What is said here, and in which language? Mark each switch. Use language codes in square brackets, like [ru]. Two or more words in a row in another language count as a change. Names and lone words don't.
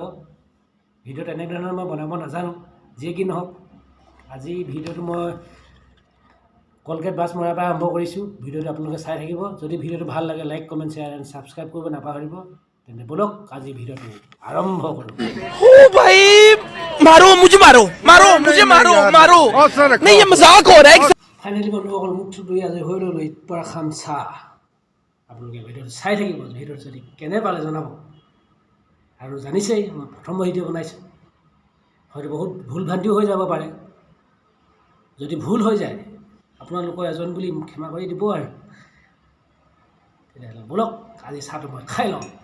[as] ভিডিঅ'টো এনেধৰণৰ মই বনাব নাজানো, যিয়ে কি নহওক। আজি ভিডিঅ'টো মই কলগেট ব্ৰাছ মৰাৰ পৰা আৰম্ভ কৰিছোঁ। ভিডিঅ'টো আপোনালোকে চাই থাকিব। যদি ভিডিঅ'টো ভাল লাগে [en] like comment share and subscribe [as] কৰিব নাপাহৰিব। তেন্তে বলক আজি ভিডিঅ'টো আৰম্ভ কৰোঁ। [hi] ओ भाई मारो मुझे मारो मारो मुझे मारो मारो नहीं ये मजाक हो रहा है [as] ফাইনেলি বন্ধুসকল মুখটো ধুই আজি হৈ ল'লোঁ পৰা খাম চাহ। আপোনালোকে ভিডিঅ'টো চাই থাকিব। ভিডিঅ'টো যদি কেনে পালে জনাব। আৰু জানিছেই মই প্ৰথম ভিডিঅ' বনাইছোঁ, হয়তো বহুত ভুল ভ্ৰান্তিও হৈ যাব পাৰে। যদি ভুল হৈ যায় আপোনালোকৰ এজন বুলি ক্ষমা কৰি দিব আৰু তেতিয়াহ'লে বলক আজি চাহটো মই খাই লওঁ।